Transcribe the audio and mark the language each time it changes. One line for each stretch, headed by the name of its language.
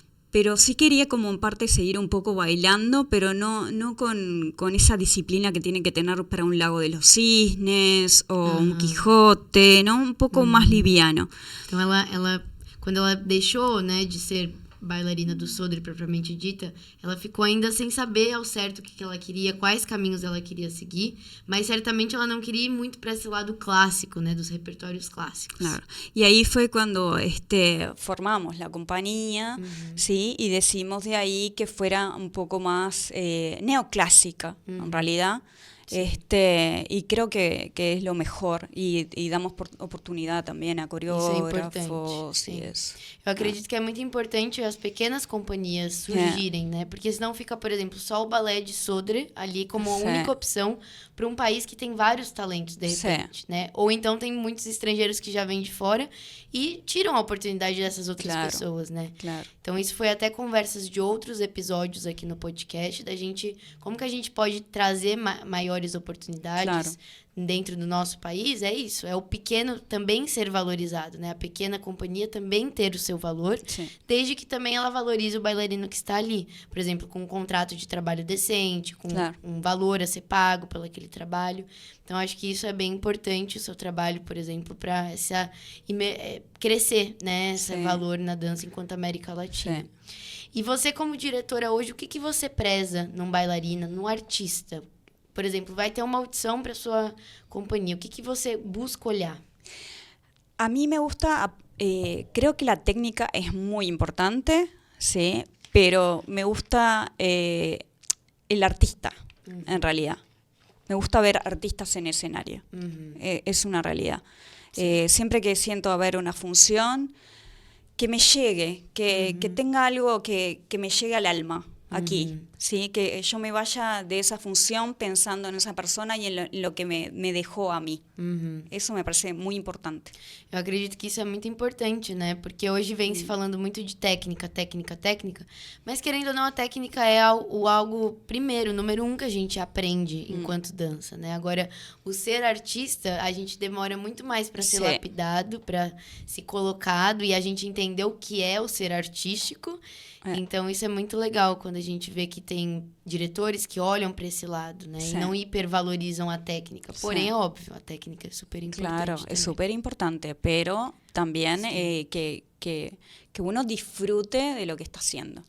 Spanish: Pero sí quería como en parte seguir un poco bailando, pero no con esa disciplina que tiene que tener para un Lago de los Cisnes o un Quijote, ¿no? Un poco más liviano.
Portuguese: Então quando ela deixou, né, de ser bailarina do Sodre propriamente dita, ela ficou ainda sem saber ao certo o que ela queria, quais caminhos ela queria seguir, mas certamente ela não queria ir muito para esse lado clássico, né, dos repertórios clásicos. Claro.
Spanish: Y ahí fue cuando formamos la compañía, ¿sí? Y decidimos de ahí que fuera un poco más neoclásica, en realidad. Y creo que es lo mejor y damos oportunidad también a coreógrafos y eso.
Portuguese: Eu acredito que é muito importante as pequenas companhias surgirem, né? Porque senão fica, por exemplo, só o balé de Sodre ali como a única opção para um país que tem vários talentos, de repente, né? Ou então tem muitos estrangeiros que já vêm de fora e tiram a oportunidade dessas outras pessoas, né? Claro. Então isso foi até conversas de outros episódios aqui no podcast, da gente, como que a gente pode trazer maiores oportunidades dentro do nosso país, é isso, é o pequeno também ser valorizado, né? A pequena companhia também ter o seu valor, desde que também ela valorize o bailarino que está ali, por exemplo, com um contrato de trabalho decente, com um valor a ser pago pelo aquele trabalho. Então, acho que isso é bem importante, o seu trabalho, por exemplo, para crescer, né? Esse valor na dança enquanto América Latina. E você, como diretora hoje, o que você preza num bailarina, num artista? Por exemplo, vai ter uma audição para sua companhia. O que você busca olhar?
Spanish: A mí me gusta, creo que la técnica es muy importante, sí, pero me gusta el artista, en realidad. Me gusta ver artistas en escenario. Es una realidad. Siempre que siento haber una función, que me llegue, que tenga algo que me llegue al alma, aquí, ¿sí? Que yo me vaya de esa función pensando en esa persona y en lo que me dejó a mí.
Portuguese: Isso me parece muito importante. Eu acredito que isso é muito importante, né? Porque hoje vem se falando muito de técnica, mas querendo ou não, a técnica é algo primeiro, número 1 que a gente aprende enquanto dança, né? Agora, o ser artista, a gente demora muito mais para ser lapidado, para ser colocado e a gente entender o que é o ser artístico. Então, isso é muito legal quando a gente vê que tem diretores que olham para esse lado, né? E não hipervalorizam a técnica. Porém, é óbvio, a técnica é super importante.
Spanish: Claro, também. es súper importante, pero también que uno disfrute de lo que está haciendo.